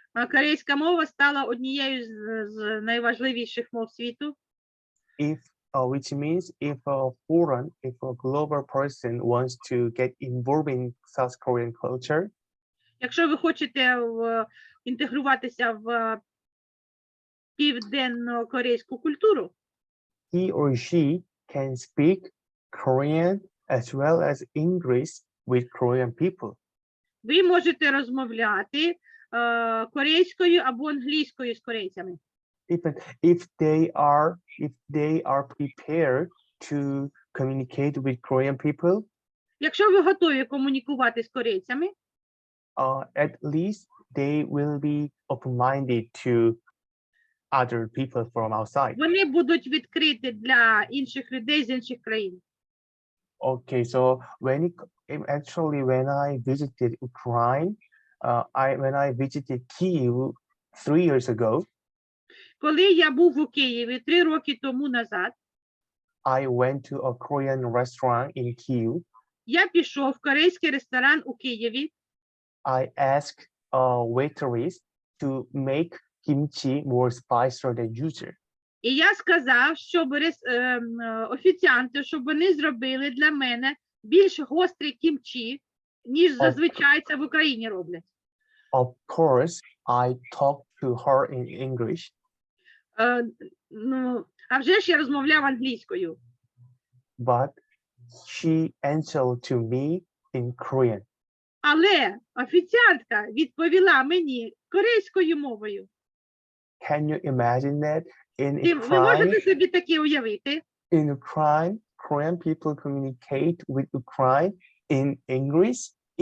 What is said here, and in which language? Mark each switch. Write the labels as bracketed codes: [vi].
[uk] Корейська мова стала однією з найважливіших мов світу. [en] Which means if a global person wants to get involved in South Korean culture, [uk] якщо ви хочете інтегруватися в південно-корейську культуру, [en] he or she can speak Korean as well as English with Korean people. [uk] ви можете розмовляти корейською або англійською з корейцями. [en] Even if they are prepared to communicate with Korean people, [uk] якщо ви готові комунікувати з корейцями, [en] at least they will be open-minded to other people from outside. [uk] Вони будуть відкриті для інших людей з інших країн. [en] Okay, so when I visited Ukraine, when I visited Kyiv 3 years ago, [uk] Коли я був у Києві 3 роки тому назад, [en] I went to a Korean restaurant in Kyiv. [uk] я пішов в корейський ресторан у Києві. [en] I asked a waitress to make kimchi more spicier than usual. [uk] І я сказав, щоб офіціанти, щоб вони зробили для мене більш гострий кімчі, ніж зазвичай це в Україні роблять. [en] Of course, I talked to her in English. [uk] А вже ж я розмовляв англійською. [en] But she answered to me in Korean. [uk] Але офіціантка відповіла мені корейською мовою. [en] Can you imagine that? [uk] Ви можете собі таке уявити? [en] In Ukraine, Korean people communicate with Ukraine in English.